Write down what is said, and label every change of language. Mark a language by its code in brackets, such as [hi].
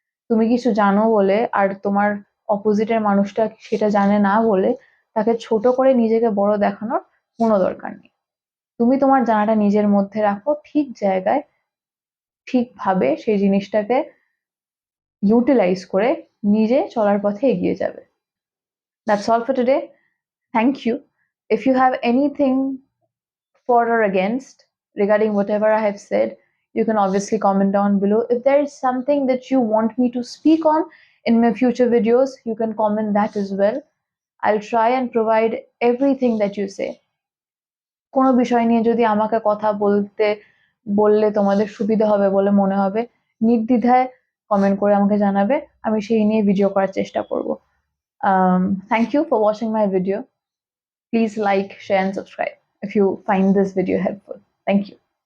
[bn] তুমি কিছু জানো বলে আর তোমার অপোজিটের মানুষটা সেটা জানে না বলে তাকে ছোট করে নিজেকে বড় দেখানোর কোনো দরকার নেই। তুমি তোমার জানাটা নিজের মধ্যে রাখো, ঠিক জায়গায় ঠিকভাবে সেই জিনিসটাকে ইউটিলাইজ করে নিজে চলার পথে এগিয়ে যাবে। [en] That's all for today. Thank you. If you have anything for or against regarding whatever I have said, you can obviously comment down below. If there is something that you want me to speak on in my future videos, you can comment that as well. I'll try and provide everything that you say. [bn] কোনো বিষয় নিয়ে যদি আমাকে কথা বললে তোমাদের সুবিধা হবে বলে মনে হবে, নির্দ্বিধায় কমেন্ট করে আমাকে জানাবে, আমি সেই নিয়ে ভিডিও করার চেষ্টা করব। [en] Thank you for watching my video. Please like, share and subscribe if you find this video helpful. Thank you.